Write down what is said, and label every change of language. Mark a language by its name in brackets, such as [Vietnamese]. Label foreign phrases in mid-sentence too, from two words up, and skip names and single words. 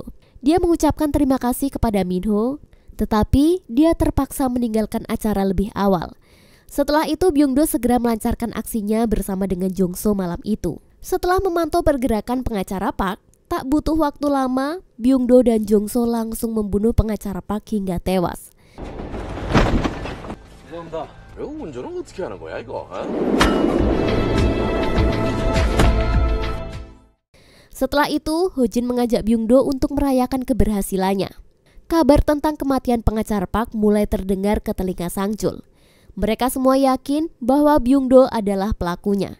[Indonesian] Dia mengucapkan terima kasih kepada Minho, tetapi dia terpaksa meninggalkan acara lebih awal. Setelah itu Byung-do segera melancarkan aksinya bersama dengan Jong-so malam itu. Setelah memantau pergerakan pengacara Park, tak butuh waktu lama, Byung-do dan Jong-so langsung membunuh pengacara Park hingga tewas. [Korean] 이거 운전은 어떻게 하는 거야 이거? [Indonesian] Setelah itu, Ho-jin mengajak Byung-do untuk merayakan keberhasilannya. Kabar tentang kematian pengacara Park mulai terdengar ke telinga Sangchul. Mereka semua yakin bahwa Byung-do adalah pelakunya.